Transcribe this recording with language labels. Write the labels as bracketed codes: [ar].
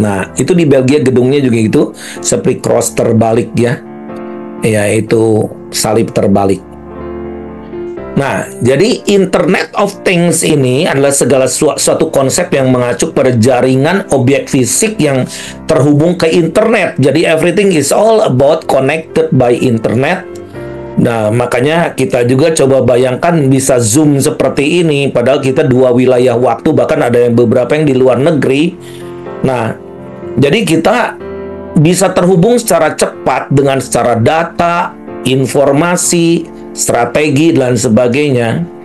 [id] Nah, itu di Belgia gedungnya juga itu seperti cross terbalik ya, yaitu salib terbalik. Nah, jadi Internet of Things ini adalah segala suatu konsep yang mengacu pada jaringan objek fisik yang terhubung ke internet. Jadi [en] everything is all about connected by internet. [id] Nah, makanya kita juga coba bayangkan bisa Zoom seperti ini, padahal kita dua wilayah waktu, bahkan ada yang beberapa yang di luar negeri. Nah, jadi kita bisa terhubung secara cepat dengan secara data, informasi, strategi, dan sebagainya.